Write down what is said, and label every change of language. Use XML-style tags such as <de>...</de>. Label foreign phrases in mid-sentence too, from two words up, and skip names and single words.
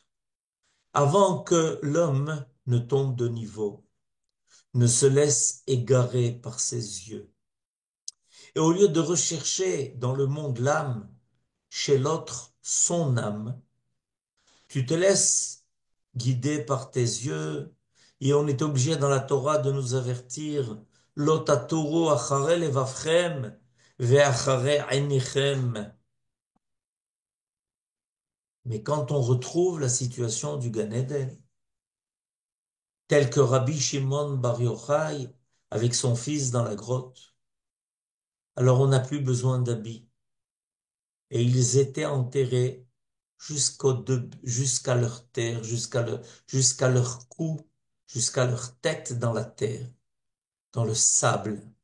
<fr>Avant que l'homme ne tombe de niveau, ne se laisse égarer par ses yeux. Et au lieu de rechercher dans le monde l'âme, chez l'autre son âme, tu te laisses guider par tes yeux, et on est obligé dans la Torah de nous avertir,</fr> <he>לא תתורו אחרי לבבכם ואחרי עיניכם.</he> <fr>Mais quand on retrouve la situation du Gan Eden, tel que Rabbi Shimon Bar Yochai avec son fils dans la grotte, alors on n'a plus besoin d'habits. Et ils étaient enterrés jusqu'à leur terre, jusqu'à leur cou, jusqu'à leur tête dans la terre, dans le sable.</fr>